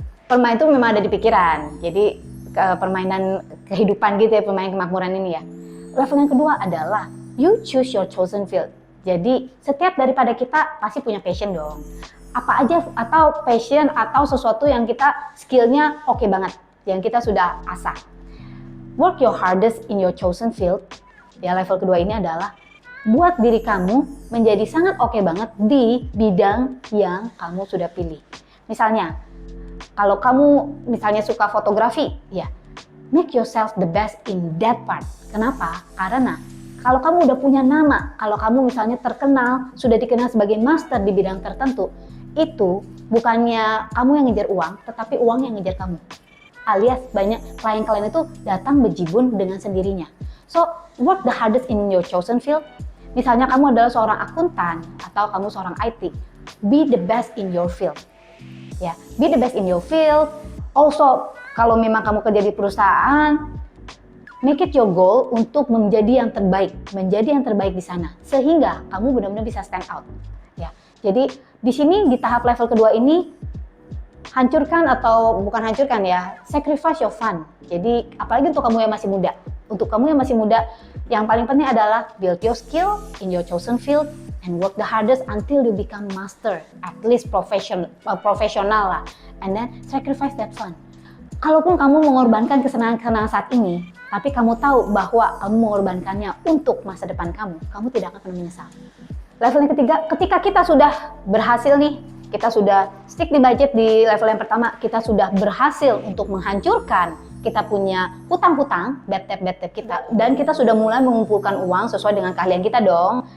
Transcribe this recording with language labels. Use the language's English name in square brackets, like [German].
[Indonesian] Permainan itu memang ada di pikiran, jadi permainan kehidupan gitu ya, permainan kemakmuran ini ya. Level yang kedua adalah [English] you choose your chosen field. [Indonesian] Jadi setiap daripada kita pasti punya passion dong. Apa aja atau passion atau sesuatu yang kita skillnya oke banget, yang kita sudah asah. [English] Work your hardest in your chosen field. [Indonesian] Ya, level kedua ini adalah buat diri kamu menjadi sangat oke banget di bidang yang kamu sudah pilih. Misalnya, kalau kamu misalnya suka fotografi, ya [English] make yourself the best in that part. [Indonesian] Kenapa? Karena kalau kamu udah punya nama, kalau kamu misalnya terkenal, sudah dikenal sebagai master di bidang tertentu, itu bukannya kamu yang ngejar uang, tetapi uang yang ngejar kamu. Alias banyak klien-klien itu datang bejibun dengan sendirinya. [English] So, work the hardest in your chosen field. [Indonesian] Misalnya kamu adalah seorang akuntan atau kamu seorang IT, [English] be the best in your field. Ya, be the best in your field. [Indonesian] Also, kalau memang kamu kerja di perusahaan, [English] make it your goal [Indonesian] untuk menjadi yang terbaik di sana, sehingga kamu benar-benar bisa [English] stand out. [Indonesian] Ya, jadi di sini di tahap level kedua ini hancurkan atau bukan hancurkan ya, [English] sacrifice your fun. [Indonesian] Jadi apalagi untuk kamu yang masih muda. Untuk kamu yang masih muda, yang paling penting adalah [English] build your skill in your chosen field, and work the hardest until you become master, at least profesional lah, and then sacrifice that fun. [Indonesian] Kalaupun kamu mengorbankan kesenangan-kesenangan saat ini, tapi kamu tahu bahwa kamu mengorbankannya untuk masa depan kamu tidak akan pernah menyesal. Level yang ketiga, ketika kita sudah berhasil nih, kita sudah stick di budget di level yang pertama, kita sudah berhasil untuk menghancurkan kita punya hutang-hutang, bad debt kita, dan kita sudah mulai mengumpulkan uang sesuai dengan keahlian kita dong.